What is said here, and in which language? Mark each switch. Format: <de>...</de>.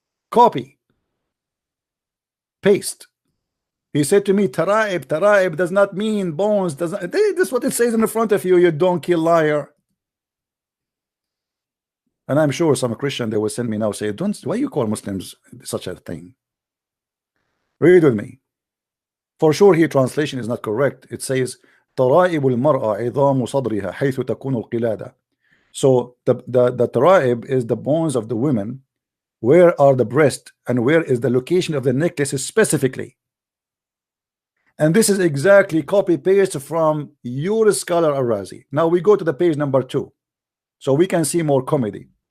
<en>Copy, paste. He said to me, Taraib does not mean bones. Doesn't this is what it says in the front of you, you donkey liar. And I'm sure some Christian they will send me now, say, don't, why you call Muslims such a thing? Read with me. For sure here translation is not correct. It says</en> <ar>ترائب المرأة عظام صدرها حيث تكون القلادة.</ar> <en>So the taraib is the bones of the women. Where are the breast and where is the location of the necklace specifically? And this is exactly copy paste from your scholar Al-Razi. Now we go to the page number 2 so we can see more comedy.</en>